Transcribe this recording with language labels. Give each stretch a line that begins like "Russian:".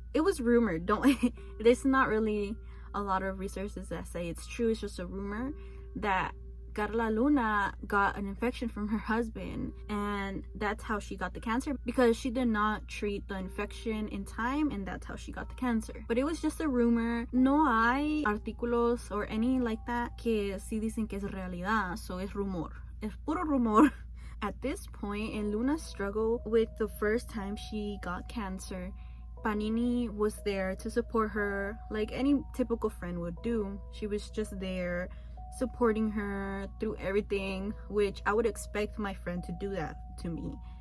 English: It was rumored, there's not really a lot of resources that say it's true. It's just a rumor that Carla Luna got an infection from her husband, and that's how she got the cancer, because she did not treat the infection in time, and that's how she got the cancer. But it was just a rumor.
Spanish: No hay artículos
English: or any like that
Spanish: que sí dicen que es realidad, so es rumor. Es puro rumor.
English: At this point in Luna's struggle with the first time she got cancer, Panini was there to support her like any typical friend would do. She was just there supporting her through everything, which I would expect my friend to do that to me.